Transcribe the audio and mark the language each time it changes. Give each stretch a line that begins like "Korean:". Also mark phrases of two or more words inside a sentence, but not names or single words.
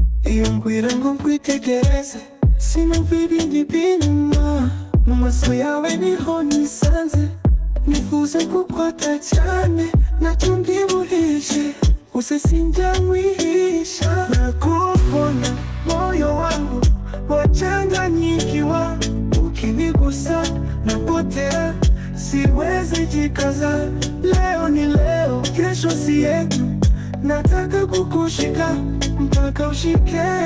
Kinyarwanda: Iyo ngwira ngo nkwitegereze, sinumva ibindi binyuma. Mu maso yawe niho nisanze, nifuza kukwata cyane, nacyo ndibuhishe, use sinjya nkwihisha. Nakubona,
Swahili: moyo wangu wachanganyikiwa, ukinigusa napotea, siwezi jikaza. Leo ni leo, kesho si yetu, nataka kukushika mpaka ushike.